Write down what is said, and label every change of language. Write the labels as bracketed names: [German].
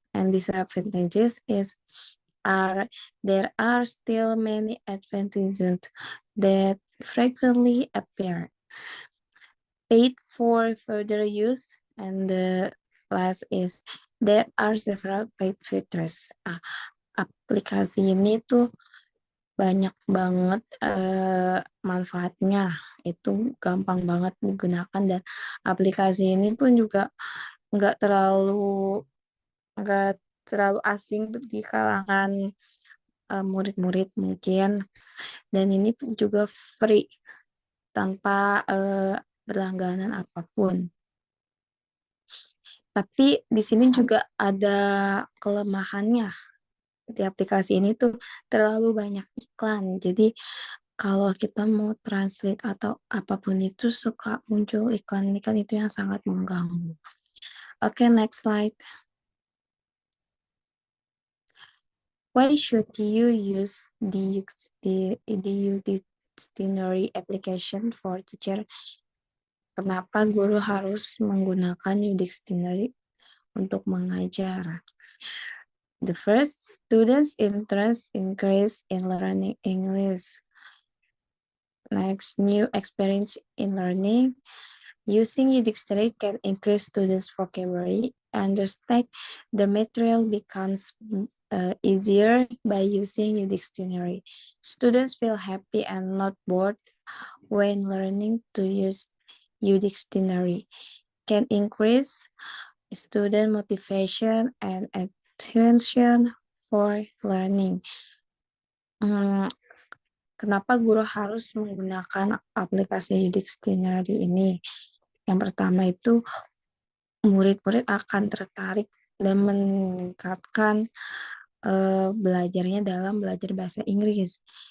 [English] And disadvantages is there are still many advantages that frequently appear. Paid for further use, and the last is there are several paid features. [Indonesian] Aplikasi ini tuh banyak banget manfaatnya, itu gampang banget digunakan, dan aplikasi ini pun juga nggak terlalu asing di kalangan murid-murid mungkin, dan ini juga free tanpa berlangganan apapun. Tapi di sini juga ada kelemahannya. Di aplikasi ini tuh terlalu banyak iklan. Jadi kalau kita mau translate atau apapun itu suka muncul iklan-iklan itu yang sangat mengganggu. [English] Oke, next slide. Why should you use the dictionary application for teacher? [Indonesian] Kenapa guru harus menggunakan dictionary untuk mengajar? [English] The first, students' interest increase in learning English. Next, new experience in learning. Using dictionary can increase students' vocabulary. Understand the material becomes easier by using dictionary. Students feel happy and not bored when learning to use dictionary. Can increase student motivation and attention for learning. [Indonesian] Kenapa guru harus menggunakan aplikasi dictionary ini? Yang pertama itu murid-murid akan tertarik dan meningkatkan belajarnya dalam belajar bahasa Inggris.